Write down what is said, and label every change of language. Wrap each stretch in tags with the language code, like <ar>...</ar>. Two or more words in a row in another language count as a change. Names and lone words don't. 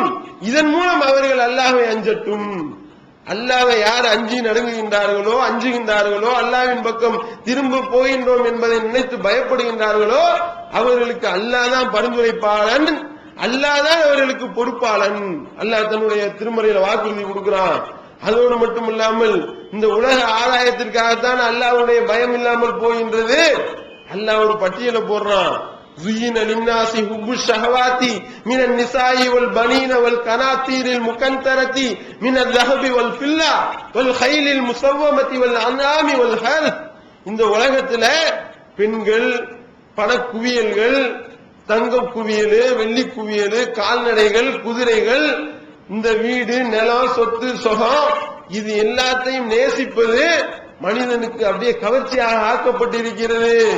<ta>இதன் மூலம் அவர்கள் அல்லாஹ்வை அஞ்சட்டும். அல்லாஹ்வை யார் அஞ்சி நடுங்குகின்றார்களோ அஞ்சுகின்றார்களோ அல்லாஹ்வின் பக்கம் திரும்ப போகின்றோம் என்பதை நினைத்து பயப்படுகின்றார்களோ அவர்களுக்கு அல்லாஹ் தான் பரிந்துரைப்பாளன், அல்லாஹ் தான் அவர்களுக்கு பொறுப்பாளன். அல்லாஹ் தன்னுடைய திருமறையில வாக்குறுதி கொடுக்கிறான். அதோடு மட்டும் இல்லாமல் இந்த உலக ஆதாயத்திற்காகத்தான் அல்லாஹ்வுடைய பயம் இல்லாமல் போகின்றது. அல்லாஹ் ஒரு பட்டியலை போடுறான்.</ta> <ar>زين للناس حب الشهوات من النساء والبنين والقناطير المقنطرة من الذهب والفضة والخيل المسومة والأنعام والحرث.</ar> <ta>இந்த உலகத்துல பெண்கள், பணக்குவியல்கள், தங்க குவியல், வெள்ளி குவியல், கால்நடைகள், குதிரைகள், இந்த வீடு, நிலம், சொத்து, சுகம், இது எல்லாத்தையும் நேசிப்பது மனிதனுக்கு அப்படியே கவர்ச்சியாக ஆக்கப்பட்டிருக்கிறது.</ta>